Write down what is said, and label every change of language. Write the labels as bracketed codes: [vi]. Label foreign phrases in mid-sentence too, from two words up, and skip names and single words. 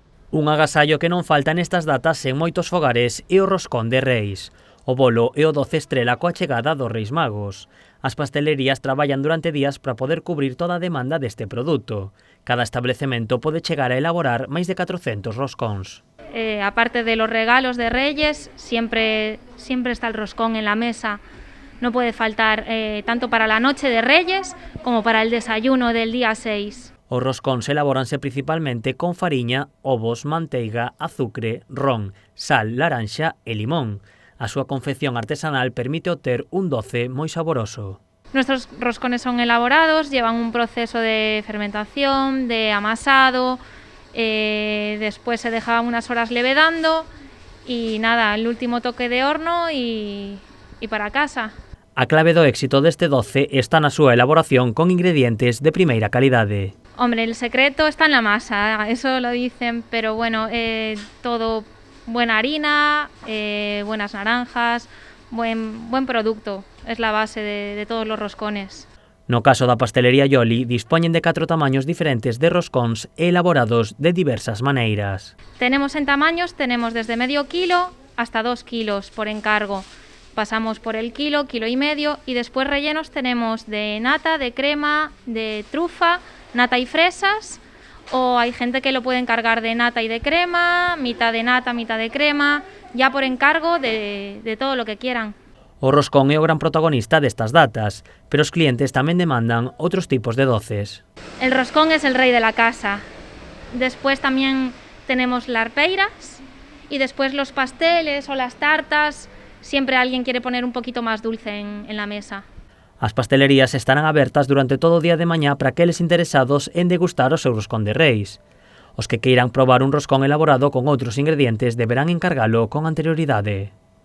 [gl] Un agasallo que non falta nestas datas en moitos fogares é o roscón de Reis. O bolo é o doce estrela coa chegada dos Reis Magos. As pastelerías traballan durante días para poder cubrir toda a demanda deste produto. Cada establecemento pode chegar a elaborar máis de 400 roscóns. [es] Aparte de los regalos de Reyes, siempre está el roscón en la mesa. No puede faltar tanto para la noche de Reyes como para el desayuno del día 6. [gl] Os roscóns elabóranse principalmente con fariña, ovos, manteiga, azucre, ron, sal, laranxa e limón. A súa confección artesanal permite obter un doce moi saboroso. [es] Nuestros roscones son elaborados, llevan un proceso de fermentación, de amasado, después se deja unas horas levedando y nada, el último toque de horno y para casa. [gl] A clave do éxito deste doce está na súa elaboración con ingredientes de primeira calidade. [es] Hombre, el secreto está en la masa, eso lo dicen, pero bueno, todo buena harina, buenas naranjas, buen producto, es la base de todos los roscones. [gl] No caso da pastelería Yoli, dispoñen de 4 tamaños diferentes de roscóns elaborados de diversas maneiras. [es] Tenemos en tamaños, tenemos desde medio kilo hasta 2 kilos por encargo. Pasamos por el kilo, kilo y medio, y después rellenos tenemos de nata, de crema, de trufa, nata y fresas, o hay gente que lo puede encargar de nata y de crema, mitad de nata, mitad de crema, ya por encargo de todo lo que quieran. [gl] O roscón é o gran protagonista destas datas, pero os clientes tamén demandan outros tipos de doces. [es] El roscón es el rey de la casa. Después también tenemos las arpeiras y después los pasteles o las tartas. Siempre alguien quiere poner un poquito más dulce en la mesa. [gl] As pastelerías estarán abertas durante todo o día de mañá para aqueles interesados en degustar o seu roscón de Reis. Os que queiran probar un roscón elaborado con outros ingredientes deberán encargalo con anterioridade.